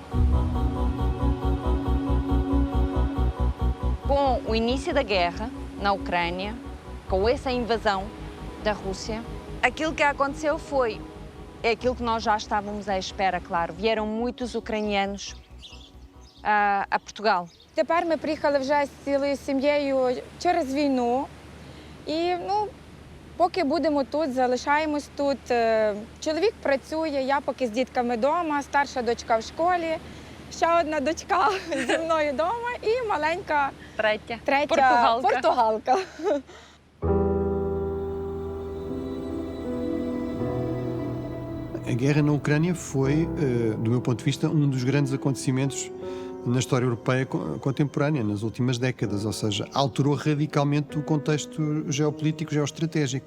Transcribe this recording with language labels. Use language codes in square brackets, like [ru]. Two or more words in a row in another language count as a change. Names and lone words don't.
[pt] Com o início da guerra na Ucrânia, com essa invasão da Rússia, aquilo que aconteceu é aquilo que nós já estávamos à espera, claro. Vieram muitos ucranianos a Portugal. [uk] Тепер ми приїхали вже з цілою сім'єю через війну. І, поки будемо тут, залишаємось тут. Чоловік працює, я поки з дітками вдома, старша дочка в школі, ще одна дочка зі мною вдома і маленька Третя португалка. [pt] A guerra na Ucrânia foi, do meu ponto de vista, um dos grandes acontecimentos na história europeia contemporânea, nas últimas décadas, ou seja, alterou radicalmente o contexto geopolítico, geoestratégico.